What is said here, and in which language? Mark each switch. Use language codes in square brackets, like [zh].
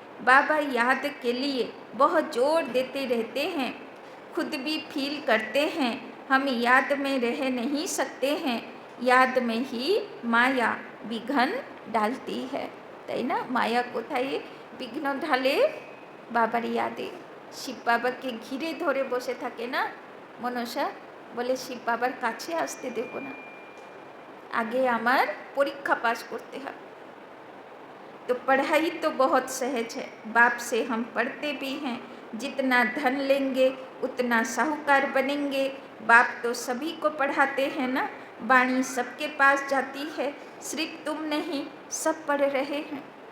[hi] बाबा याद के लिए बहुत जोर देते रहते हैं, खुद भी फील करते हैं हम याद में रह नहीं सकते हैं, याद में ही माया विघ्न डालती है, [bn] তাই না। মায়া কোথায় বিঘ্ন ঢালে? বাবার ইয়াদে। শিব বাবাকে ঘিরে ধরে বসে থাকে না মনসা, বলে শিব বাবার কাছে আসতে দেব না, আগে আমার পরীক্ষা পাস করতে হবে। [hi] तो पढ़ाई तो बहुत सहज है, बाप से हम पढ़ते भी हैं, जितना धन लेंगे उतना साहूकार बनेंगे। बाप तो सभी को पढ़ाते हैं ना, वाणी सबके पास जाती है, सिर्फ तुम नहीं सब पढ़ रहे हैं।